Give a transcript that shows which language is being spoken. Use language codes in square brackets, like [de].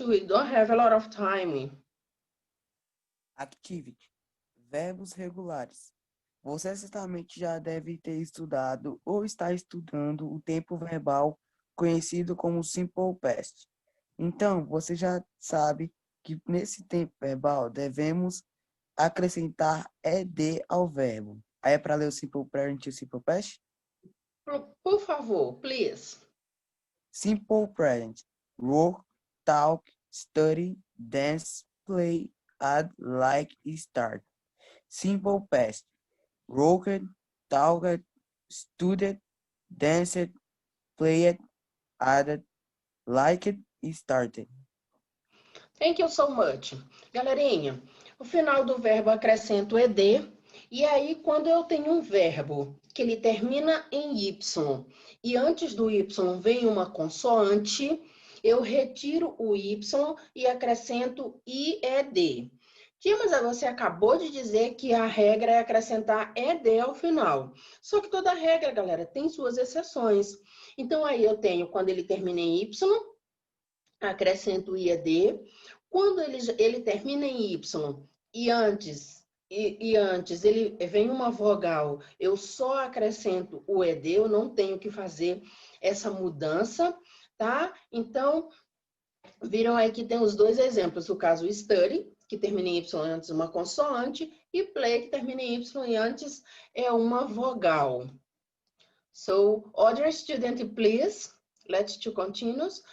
[en] We don't have a lot of time. Activity. [pt] Verbos regulares. Você certamente já deve ter estudado ou está estudando o tempo verbal conhecido como simple past. Então, você já sabe que nesse tempo verbal devemos acrescentar ed ao verbo. Aí é para ler o simple present e o simple past? Por favor, [en] please. Simple present. Work, talk, study, dance, play, add, like, start. Simple past. Worked, talked, studied, danced, played, added, liked, started. Thank you so much. [pt] Galerinha, o final do verbo acrescento ed, e aí quando eu tenho um verbo que ele termina em y, e antes do y vem uma consoante, eu retiro o y e acrescento ied. Tia, mas você acabou de dizer que a regra é acrescentar ed ao final. Só que toda regra, galera, tem suas exceções. Então, aí eu tenho, quando ele termina em y, acrescento o ied. Quando ele termina em y e antes ele vem uma vogal, eu só acrescento o ed, eu não tenho que fazer essa mudança, tá? Então, Viram aí que tem os dois exemplos, o caso study, que termina em Y antes uma consoante, e play, que termina em Y e antes é uma vogal. [en] So, other student, please, let's to continue.